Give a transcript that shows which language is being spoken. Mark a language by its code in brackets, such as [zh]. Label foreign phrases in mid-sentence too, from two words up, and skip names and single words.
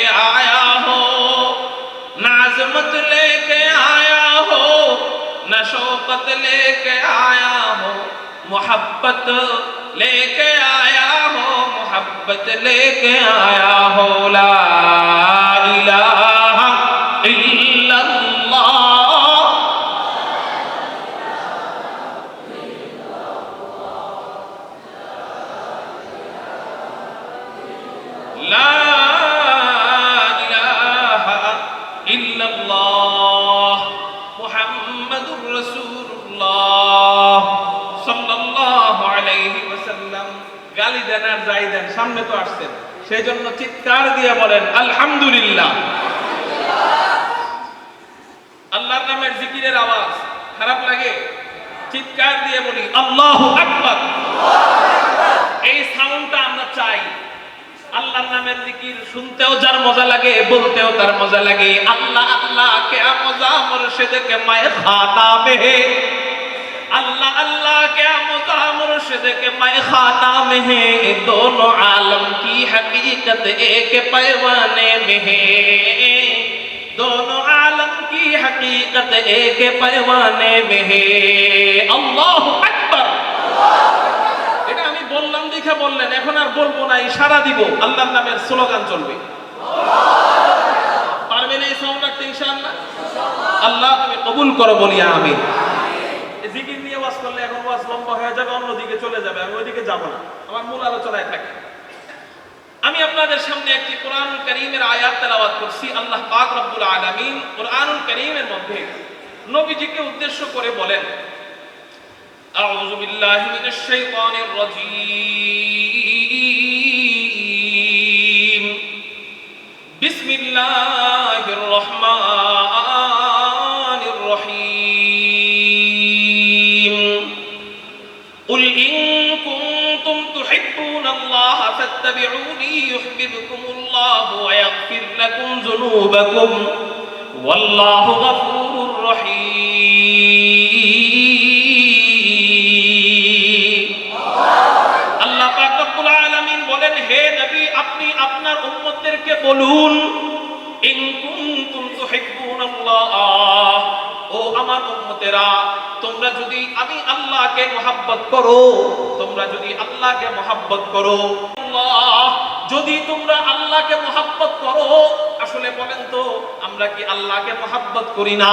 [ur] آیا ہوں نہ عظمت لے کے آیا ہوں نہ شوقت لے کے آیا ہوں محبت لے کے آیا ہو محبت لے کے آیا ہو [ar] لا الہ الا اللہ لا الہ الا اللہ محمد رسول اللہ صلى الله عليه وسلم [bn] গালি দেন আর যাই দেন সামনে তো আসছেন সেজন্য চিৎকার দিয়ে বলেন আলহামদুলিল্লাহ আল্লাহর নামের জিকিরের আওয়াজ খারাপ লাগে চিৎকার দিয়ে বলি [ar] الله أكبر [bn] এই সাউন্ডটা আমরা চাই আল্লাহর নামের জিকির শুনতেও যার মজা লাগে বলতেও তার মজা লাগে [ur] اللہ اللہ کے مزہ مرشد کے مے خانہ میں اللہ اللہ کیا مزہ مرشد کے میخانہ میں ہے دونوں عالم کی حقیقت ایک پیمانے میں ہے دونوں عالم کی حقیقت ایک پیمانے میں ہے [ar] اللہ اکبر [bn] এটা আমি বললাম দেখে বললেন এখন আর বলবো না ইশারা দিব আল্লাহর নামের স্লোগান চলবে পারবেন এই সাউন্ড রাখতে ইনশাআল্লাহ আল্লাহ তুমি কবুল করো বলি আমিন জিকির নিয়ে ওয়াজ করলে এখন ওয়াজ লম্বা হয়ে যাবে অন্যদিকে চলে যাবে আমি ওইদিকে যাব না আমার মূল আলোচনায় থাকি আমি আপনাদের সামনে একটি কোরআনুল কারীমের আয়াত তেলাওয়াত করছি আল্লাহ পাক [ar] رب العالمين [bn] কোরআনুল কারীমের মধ্যে নবীজিকে উদ্দেশ্য করে বলেন [ar] أعوذ بالله من الشيطان الرجيم بسم الله الرحمن الرحيم قل إن كنتم تحبون الله فاتبعوني يحببكم الله الله و يغفر لكم ذنوبكم والله غفور رحيم. [bn] আল্লাহ পাক [ar] رب العالمين [bn] বলেন, হে নবী আপনি আপনার উম্মতদেরকে বলুন, [ar] إن كنتم تحبون الله, [bn] ও আমার উম্মতেরা, তোমরা যদি আমি আল্লাহকে মহব্বত করো, তোমরা যদি আল্লাহকে মহব্বত করো, আল্লাহ যদি তোমরা আল্লাহকে মহব্বত করো, আসলে বলেন তো আমরা কি আল্লাহকে মহব্বত করি না?